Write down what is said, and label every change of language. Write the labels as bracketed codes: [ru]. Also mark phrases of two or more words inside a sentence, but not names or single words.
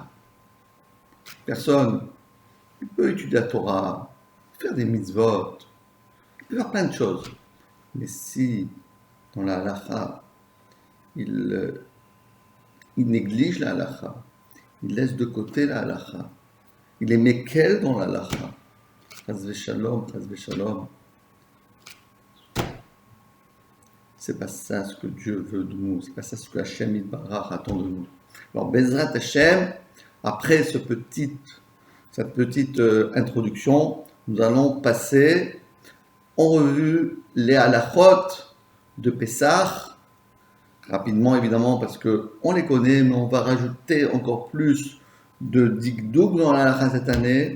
[fr] Personne, il peut étudier la Torah, faire des mitzvot, il peut faire plein de choses. Mais si, dans la halakha, il néglige la halakha, il laisse de côté la halakha, il est méquel dans la halakha, [he] חס ושלום, [fr] c'est pas ça ce que Dieu veut de nous, c'est pas ça ce que [he] השם יתברך [fr] attend de nous. Alors, [he] בעזרת השם, [fr] après cette petite introduction, nous allons passer en revue les halachot de Pessah, rapidement évidemment parce qu'on les connaît, mais on va rajouter encore plus de dikdouk dans la halakha cette année.